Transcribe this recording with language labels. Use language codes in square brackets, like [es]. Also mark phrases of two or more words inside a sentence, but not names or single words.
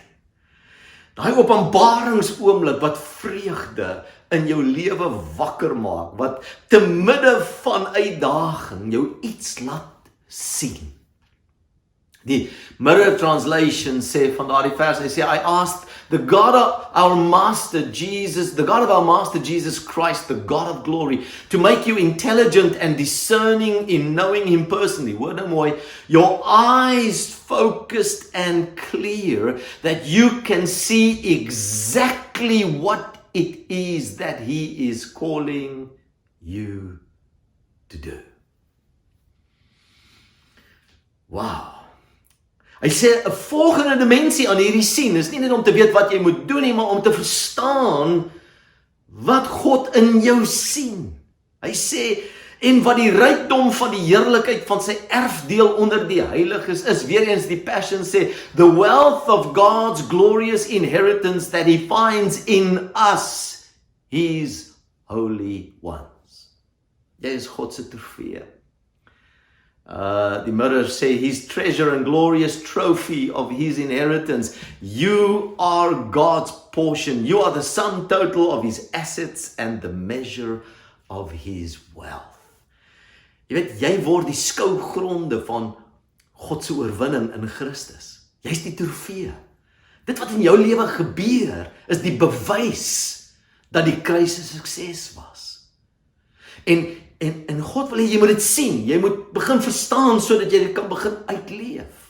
[af] Daai openbaringsoomblik wat vreugde in jou lewe wakker maak, wat te midde van uitdaging jou iets laat sien. Die Mirror Translation sê van daardie vers, hy sê, [en] I asked the God of our Master Jesus, the God of our Master Jesus Christ, the God of glory, to make you intelligent and discerning in knowing Him personally. [af] Word mooi, [en] your eyes focused and clear, that you can see exactly what it is that He is calling you to do. Wow. [af] Hy sê 'n volgende dimensie aan hierdie sien is nie net om te weet wat jy moet doen nie, maar om te verstaan wat God in jou sien. Hy sê en wat die rykdom van die heerlikheid van sy erfdeel onder die heiliges is. Weer eens die Passion sê [en] the wealth of God's glorious inheritance that He finds in us, His holy ones. [af] Jy is God se trofee. Die Mirror sê, [en] His treasure and glorious trophy of His inheritance. You are God's portion. You are the sum total of His assets and the measure of His wealth. [af] Jy weet, jy word die skougronde van God se oorwinning in Christus. Jy's die trofee. Dit wat in jou lewe gebeur, is die bewys dat die kruis 'n sukses was. En God wil hê jy moet dit sien, jy moet begin verstaan sodat jy dit kan begin uitleef.